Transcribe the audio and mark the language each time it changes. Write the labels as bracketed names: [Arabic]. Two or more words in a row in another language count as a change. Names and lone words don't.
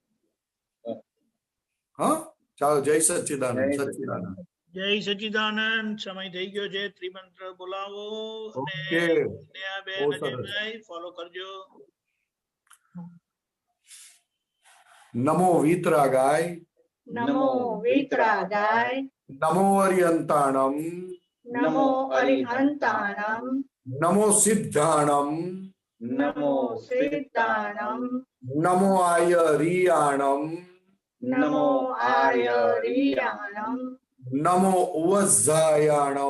[Gujarati] હા, ચાલો. જય સચ્ચિદાનંદ. સચ્ચિદાનંદ. જય સચ્ચિદાનંદ. સમય થઈ ગયો છે, ત્રિમંત્ર બોલાવો અને ફોલો કરજો. [Sanskrit] नमो वीतरागाय, नमो वीतरागाय, [Ardhamāgadhī Prākrit] नमो अरिहंताणम नमो अरिहंताणम नमो सिद्धाणम नमो सिद्धाणम नमो आयरियाणम नमो आर्यरियाणम नमो वज्जायाणम